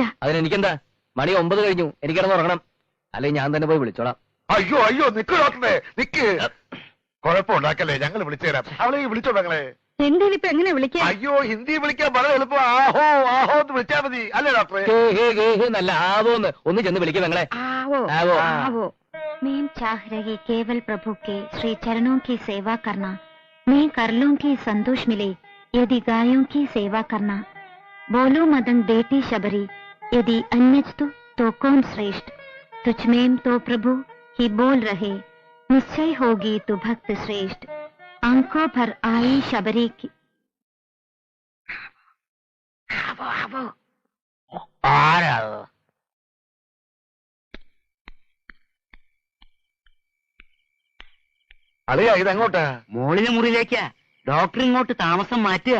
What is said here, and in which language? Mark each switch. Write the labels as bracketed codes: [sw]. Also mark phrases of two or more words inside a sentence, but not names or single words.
[ml] അതിനെനിക്കെന്താ? മണി 9 കഴിഞ്ഞു, എനിക്ക് കിടന്ന് ഉറങ്ങണം. അല്ലെങ്കിൽ ഞാൻ തന്നെ പോയി വിളിച്ചോളാം. അയ്യോ അയ്യോ, നിക്ക് ഡോക്ടറെ, നിക്ക്. കുഴപ്പമുണ്ടാക്കല്ലേ, ഞങ്ങൾ വിളിച്ചുതരാം. അവളെ വിളിച്ചോ ഞങ്ങളെ. എന്തേലും ഇപ്പൊ എങ്ങനെ വിളിക്കാം? അയ്യോ, ഹിന്ദി വിളിക്കാൻ വളരെ എളുപ്പം. ആഹോ ആഹോ എന്ന് വിളിച്ചാ മതി, അല്ലേ ഡോക്ടറെ? ഹേ, ഹേ, ഹേ, ഹേ, നല്ല ആവോന്ന് ഒന്ന് ചെന്ന് വിളിക്കും ഞങ്ങളെ. ആവോ ആവോ. ആവോ. [hi] मैं चाह रही केवल प्रभु के श्री चरणों की सेवा करना। मैं कर लूंगी संतोष मिले यदि गायों की सेवा करना। बोलो मदन बेटी शबरी यदि अन्यस्तु तो कौन श्रेष्ठ। तुझ में तो प्रभु ही बोल रहे निश्चय होगी तू भक्त श्रेष्ठ। आंखों भर आई शबरी की। [ml] ആരാ? അളിയാ, ഇതെങ്ങോട്ടാ? മോളിലെ മുറിയിലേക്കാ. ഡോക്ടർ ഇങ്ങോട്ട് താമസം മാറ്റുക.